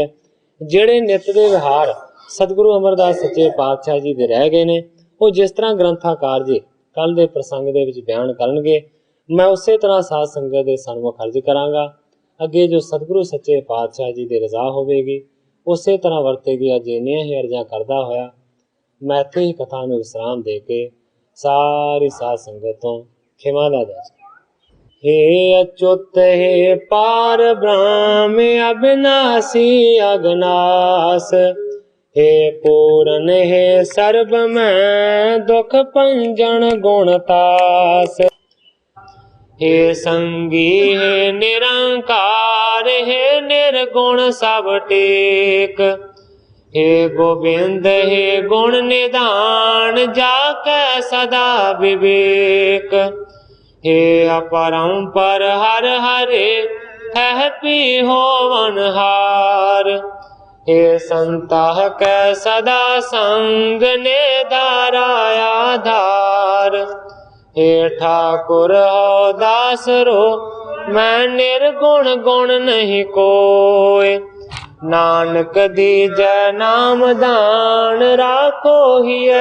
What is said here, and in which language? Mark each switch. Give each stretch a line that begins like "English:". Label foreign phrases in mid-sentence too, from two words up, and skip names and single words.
Punjabi: ਜਿਹੜੇ ਨਿਤ ਦੇ ਵਿਹਾਰ ਸਤਿਗੁਰੂ ਅਮਰਦਾਸ ਸੱਚੇ ਪਾਤਸ਼ਾਹ ਜੀ ਦੇ ਰਹਿ ਗਏ ਨੇ, ਉਹ ਜਿਸ ਤਰ੍ਹਾਂ ਗ੍ਰੰਥਾਕਾਰ ਜੀ ਕੱਲ ਦੇ ਪ੍ਰਸੰਗ ਦੇ ਵਿੱਚ ਬਿਆਨ ਕਰਨਗੇ, ਮੈਂ ਉਸੇ ਤਰ੍ਹਾਂ ਸਾਧ ਸੰਗਤ ਦੇ ਸਨਮੁਖ ਅਰਜ਼ ਕਰਾਂਗਾ। ਅੱਗੇ ਜੋ ਸਤਿਗੁਰੂ ਸੱਚੇ ਪਾਤਸ਼ਾਹ ਜੀ ਦੀ ਰਜ਼ਾ ਹੋਵੇਗੀ ਉਸੇ ਤਰ੍ਹਾਂ ਵਰਤੇਗੀ। ਅੱਜ ਇੰਨੀਆਂ ਹੀ ਅਰਜ਼ਾਂ ਕਰਦਾ ਹੋਇਆ ਮੈਂ ਇੱਥੇ ਹੀ ਕਥਾ ਨੂੰ ਵਿਸਰਾਮ ਦੇ ਕੇ ਸਾਰੀ ਸਾਧ ਸੰਗਤ ਤੋਂ ਖਿਮਾ ਦਾ ਜਾ। ਹੇ ਅਚੁਤ ਹੇ ਪਾਰ ਬ੍ਰਹਮ ਅਵਿਨਾਸ਼ੀ ਅਗਨਾਸ, ਹੇ ਪੂਰਨ ਹੇ ਸਰਬ ਮੈ ਦੁਖ ਪੰਜਨ ਗੁਣਤਾਸ, ਹੇ ਸੰਗੀ ਹੇ ਨਿਰੰਕਾਰ ਹੇ ਨਿਰਗੁਣ ਸਬ ਟੇਕ, ਹੇ ਗੋਵਿੰਦ ਹੇ ਗੁਣ ਨਿਧਾਨ ਜਾਕੇ ਸਦਾ ਵਿਵੇਕ, ਹੇ ਅਪਰੰਪਰ ਹਰ ਹਰੇ ਹੈ ਪੀ ਹੋਵਨ ਹਾਰ, ਹੇ ਸੰਤਾਹ ਕੈ ਸਦਾ ਸੰਗ ਨੇ ਧਾਰਾਯਾ ਧਾਰ, ਹੇ ਠਾਕੁਰ ਹੋ ਦਾਸ ਰੋ ਮੈਂ ਨਿਰਗੁਣ ਗੁਣ ਨਹੀਂ ਕੋਯ, ਨਾਨਕ ਦੀਜੈ ਨਾਮ ਦਾਨ ਰਾਖੋ ਹੀ